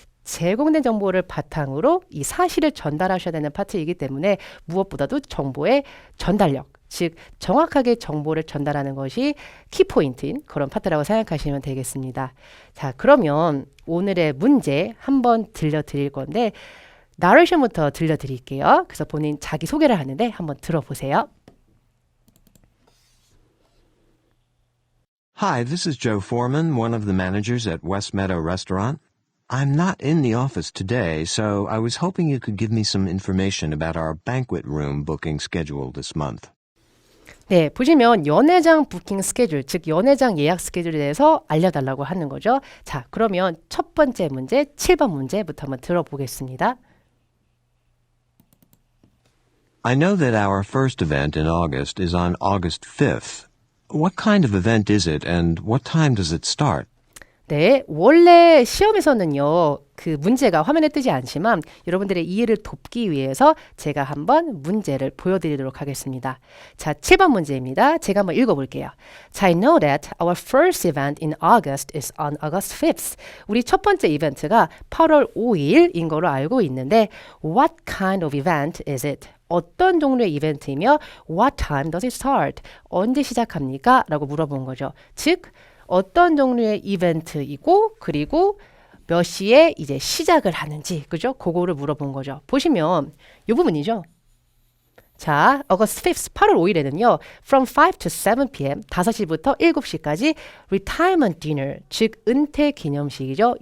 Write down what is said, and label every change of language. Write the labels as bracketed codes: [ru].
[ko] 제공된 정보를 바탕으로 이 사실을 전달하셔야 되는 파트이기 때문에 무엇보다도 정보의 전달력, 즉 정확하게 정보를 전달하는 것이 키포인트인 그런 파트라고 생각하시면 되겠습니다. 자, 그러면 오늘의 문제 한번 들려드릴 건데 나레이션부터 들려드릴게요. 그래서 본인 자기 소개를 하는데 한번 들어보세요. [en] Hi, this is Joe Foreman, one of the managers at West Meadow Restaurant. I'm not in the office today, so I was hoping you could give me some information about our banquet room booking schedule this month. [ko] 네, 보시면 연회장 부킹 스케줄, 즉 연회장 예약 스케줄에 대해서 알려달라고 하는 거죠. 자, 그러면 첫 번째 문제, 7번 문제부터 한번 들어보겠습니다. [en] I know that our first event in August is on August 5th. What kind of event is it and what time does it start? [ko] 네, 원래 시험에서는요, 그 문제가 화면에 뜨지 않지만 여러분들의 이해를 돕기 위해서 제가 한번 문제를 보여드리도록 하겠습니다. 자, 7번 문제입니다. 제가 한번 읽어볼게요. [en] 자, I know that our first event in August is on August 5th. [ko] 우리 첫 번째 이벤트가 8월 5일인 거로 알고 있는데 [en] What kind of event is it? [ko] 어떤 종류의 이벤트이며 [en] What time does it start? [ko] 언제 시작합니까? 라고 물어본 거죠. 즉, 어떤 종류의 이벤트이고 그리고 몇 시에 이제 시작을 하는지 그죠? 그거를 물어본 거죠. 보시면 이 부분이죠. [en] 자, August 5th, [ko] 8월 5일에는요. [en] From 5 to 7 p.m. [ko] 5시부터 7시까지 [en] retirement dinner, [ko] 즉 은퇴 기념식이죠.